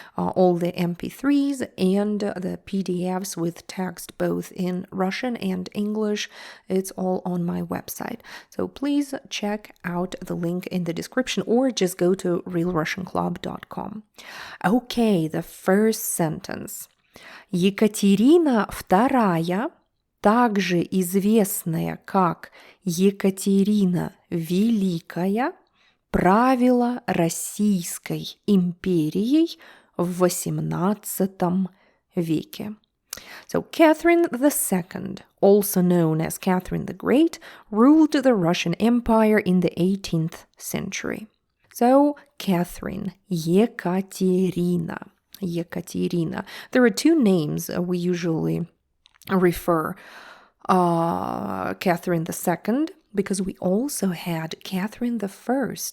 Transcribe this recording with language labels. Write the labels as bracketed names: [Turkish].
[English] All the MP3s and the PDFs with text both in Russian and English, it's all on my website. So please check out the link in the description or just go to realrussianclub.com. Okay, the first sentence. [Russian] Екатерина II, также известная как Екатерина Великая, правила Российской империей в XVIII веке. [English] So Catherine II, also known as Catherine the Great, ruled the Russian Empire in the 18th century. So Catherine, Екатерина. There are two names we usually refer Catherine II, because we also had Catherine I.